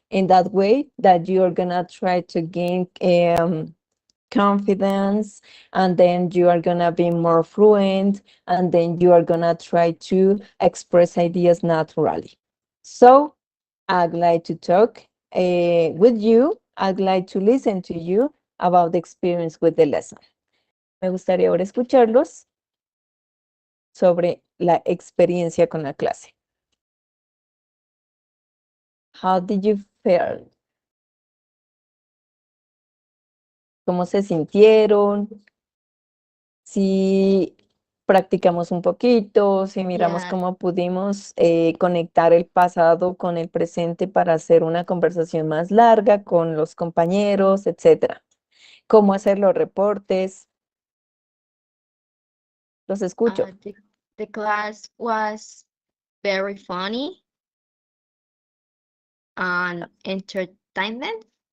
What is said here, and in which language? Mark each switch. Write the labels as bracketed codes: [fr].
[en] In that way that you're gonna try to gain confidence, and then you are gonna be more fluent, and then you are gonna try to express ideas naturally. So I'd like to talk with you. I'd like to listen to you about the experience with the lesson. [es] Me gustaría ahora escucharlos sobre la experiencia con la clase. [en] How did you feel? [es] ¿Cómo se sintieron? Si practicamos un poquito, si miramos [en] Yeah. [es] cómo pudimos conectar el pasado con el presente para hacer una conversación más larga con los compañeros, etcétera. Cómo hacer los reportes. Los escucho. [en] The class was very funny and entertainment.